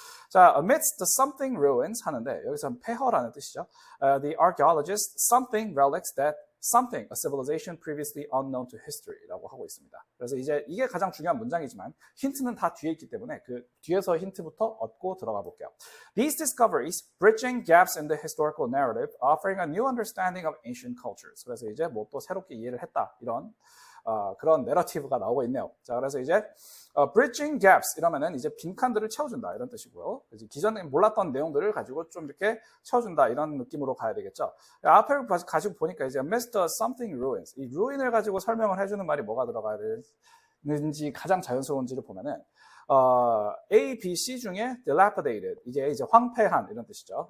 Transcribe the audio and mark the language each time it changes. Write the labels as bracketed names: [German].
[Korean] 자, [English] amidst the something ruins [Korean] 하는데 여기서 폐허라는 뜻이죠. [English] The archaeologists something relics that something, a civilization previously unknown to history [Korean] 라고 하고 있습니다. 그래서 이제 이게 가장 중요한 문장이지만 힌트는 다 뒤에 있기 때문에 그 뒤에서 힌트부터 얻고 들어가 볼게요. [English] These discoveries bridging gaps in the historical narrative, offering a new understanding of ancient cultures. [Korean] 그래서 이제 뭐 또 새롭게 이해를 했다 이런 그런 내러티브가 나오고 있네요. 자, 그래서 이제 [English] bridging gaps [Korean] 이러면은 이제 빈칸들을 채워준다 이런 뜻이고요. 그래서 기존에 몰랐던 내용들을 가지고 좀 이렇게 채워준다 이런 느낌으로 가야 되겠죠. 앞을 가지고 보니까 이제 [English] amidst something ruins [Korean] 이 ruin을 가지고 설명을 해주는 말이 뭐가 들어가야 되는지 가장 자연스러운지를 보면은 A, B, C 중에 dilapidated 이게 이제 황폐한 이런 뜻이죠.